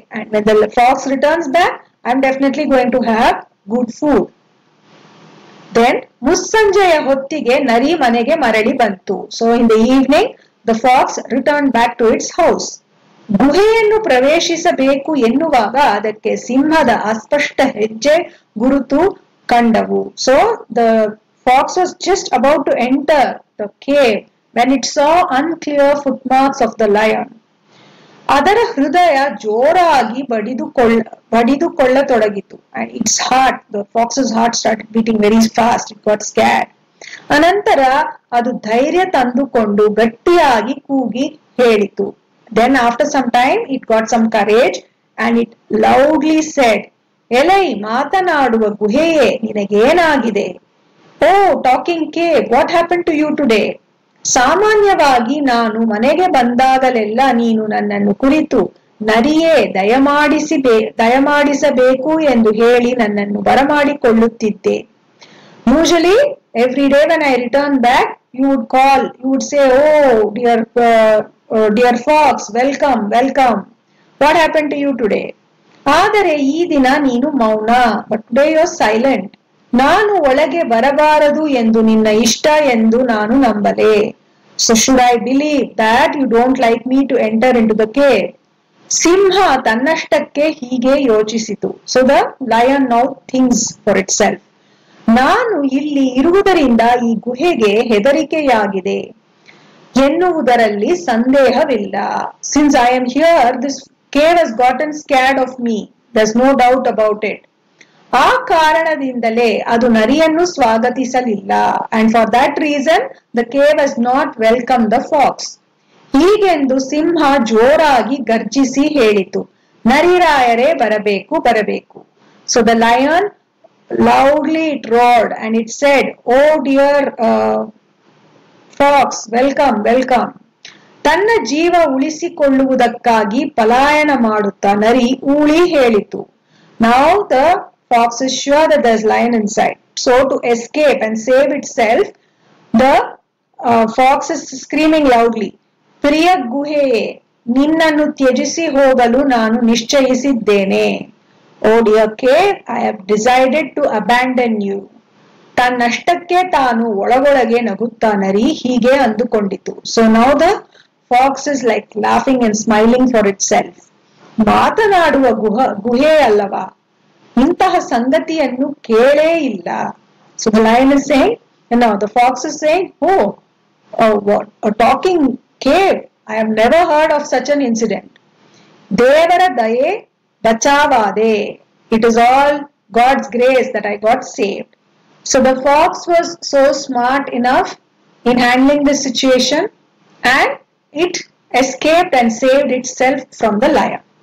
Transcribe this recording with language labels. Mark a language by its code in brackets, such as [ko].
[en] And when the fox returns back, I am definitely going to have good food. [kn] Then ಮುಸ್ಸಂಜೆಯ ಹೊತ್ತಿಗೆ ನರಿ ಮನೆಗೆ ಮರಳಿ ಬಂತು. [en] So in the evening, the fox returned back to its house. [kn] ಗುಹೆಯನ್ನು ಪ್ರವೇಶಿಸಬೇಕು ಎನ್ನುವಾಗ ಅದಕ್ಕೆ ಸಿಂಹದ ಅಸ್ಪಷ್ಟ ಹೆಜ್ಜೆ ಗುರುತು ಕಂಡವು. [en] So the fox was just about to enter the cave when it saw unclear footmarks of the lion. [kn] ಅದರ ಹೃದಯ ಜೋರಾಗಿ ಬಡಿದುಕೊಳ್ಳತೊಡಗಿತು. [en] And its heart, the fox's heart started beating very fast. It got scared. [kn] ಅನಂತರ ಅದು ಧೈರ್ಯ ತಂದುಕೊಂಡು ಗಟ್ಟಿಯಾಗಿ ಕೂಗಿ ಹೇಳಿತು. [en] Then after some time it got some courage and it loudly said, [kn] ಎಲೈ ಮಾತನಾಡುವ ಗುಹೆಯೇ ನಿನಗೇನಾಗಿದೆ? [en] Oh talking cave, what happened to you today? [kn] ಸಾಮಾನ್ಯವಾಗಿ ನಾನು ಮನೆಗೆ ಬಂದಾಗಲೆಲ್ಲ ನೀನು ನನ್ನನ್ನು ಕುರಿತು ನರಿಯೇ ದಯಮಾಡಿಸಬೇಕು ಎಂದು ಹೇಳಿ ನನ್ನನ್ನು ಬರಮಾಡಿಕೊಳ್ಳುತ್ತಿದ್ದೆ. [en] Usually every day when I return back, you would say, oh dear fox, welcome. What happened to you today? [kn] ಆದರೆ ಈ ದಿನ ನೀನು ಮೌನ. [en] But today you are silent. [kn] ನಾನು ಒಳಗೆ ಬರಬಾರದು ಎಂದು ನಿನ್ನ ಇಷ್ಟ ಎಂದು ನಾನು ನಂಬಲೆ. [en] So should I believe that you don't like me to enter into the cave? [kn] ಸಿಂಹ ತನ್ನಷ್ಟಕ್ಕೆ ಹೀಗೆ ಯೋಚಿಸಿತು. [en] So the lion now thinks for itself. [kn] ನಾನು ಇಲ್ಲಿ ಇರುವುದರಿಂದ ಈ ಗುಹೆಗೆ ಹೆದರಿಕೆಯಾಗಿದೆ ಎನ್ನುವುದರಲ್ಲಿ ಸಂದೇಹವಿಲ್ಲ. [en] Since I am here, this cave has gotten scared of me. There's no doubt about it. [kn] ಆ ಕಾರಣದಿಂದಲೇ ಅದು ನರಿಯನ್ನು ಸ್ವಾಗತಿಸಲಿಲ್ಲ. [en] And for that reason, the cave has not welcomed the fox. [kn] ಹೀಗೆಂದು ಸಿಂಹ ಜೋರಾಗಿ ಗರ್ಜಿಸಿ ಹೇಳಿತು, ನರಿರಾಯರೇ ಬರಬೇಕು ಬರಬೇಕು. [en] So the lion loudly it roared and it said, oh dear fox, welcome, welcome. [kn] ತನ್ನ ಜೀವ ಉಳಿಸಿಕೊಳ್ಳುವುದಕ್ಕಾಗಿ ಪಲಾಯನ ಮಾಡುತ್ತಾ ನರಿ ಊಳಿ ಹೇಳಿತು. [en] Now the fox is sure that there's lion inside. So to escape and save itself, the fox is screaming loudly, [kn] ಪ್ರಿಯ ಗುಹೆಯೇ, ನಿನ್ನನ್ನು ತ್ಯಜಿಸಿ ಹೋಗಲು ನಾನು ನಿಶ್ಚಯಿಸಿದ್ದೇನೆ. ಓ dear cave, [en] I have decided to abandon you. [kn] ತನ್ನಷ್ಟಕ್ಕೆ ತಾನು ಒಳಗೊಳಗೆ ನಗುತ್ತಾ ನರಿ ಹೀಗೆ ಅಂದುಕೊಂಡಿತು. [en] So now the fox is like laughing and smiling for itself. [kn] ಮಾತನಾಡುವ ಗುಹೆ ಅಲ್ಲವಾ, ಇಂತಹ ಸಂಗತಿಯನ್ನು ಕೇಳೇ ಇಲ್ಲ. [en] So the lion is saying, the fox is saying, what a talking cave, I have never heard of such an incident. [kn] ದೇವರ ದಯೆ ಬಚಾವಾದೆ, [en] it is all God's grace that I got saved. So the fox was so smart enough in handling this situation and it escaped and saved itself from the lion.